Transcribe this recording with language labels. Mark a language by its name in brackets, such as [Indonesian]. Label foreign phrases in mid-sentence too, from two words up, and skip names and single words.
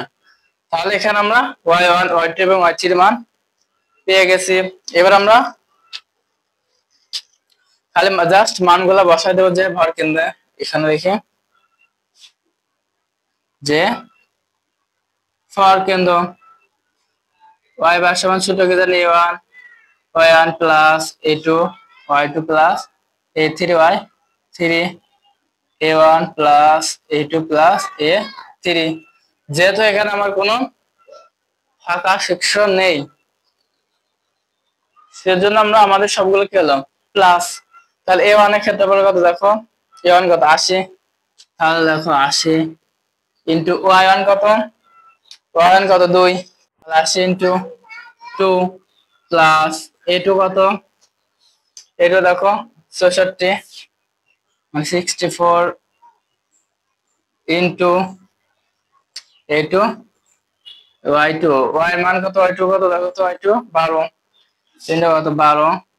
[Bangla] তাহলে এখানে আমরা y1 y2 এবং y3 মান পেয়ে গেছি। এবার আমরা খালি জাস্ট মানগুলা বসাই দেবো, যে ভর কেন্দ্রে এখানে দেখি যে ভর কেন্দ্র y বার সমান ছোট কি জানি a1 y1 প্লাস a2 y2 প্লাস a3 y3, a1 প্লাস a2 প্লাস a3। যেহেতু এখানে আমার কোনো ফাঁকা সেকশন নেই সেজন্য আমরা আমাদের সবগুলো কি হলো প্লাস। তাহলে a1 এর ক্ষেত্রফল কত দেখো, a1 কত 80, তাহলে দেখো 80 ইন্টু y1 কত, y1 কত 2, তাহলে 80 ইন্টু 2 প্লাস a2 কত, a2 দেখো 64 মানে 64 ইন্টু a2 [English] y two, [Bangla] ওয়াই এর মান কত, [English] y two [Bangla] কত দেখো তো, [English] y two [Bangla] 12, তিনটা কত 12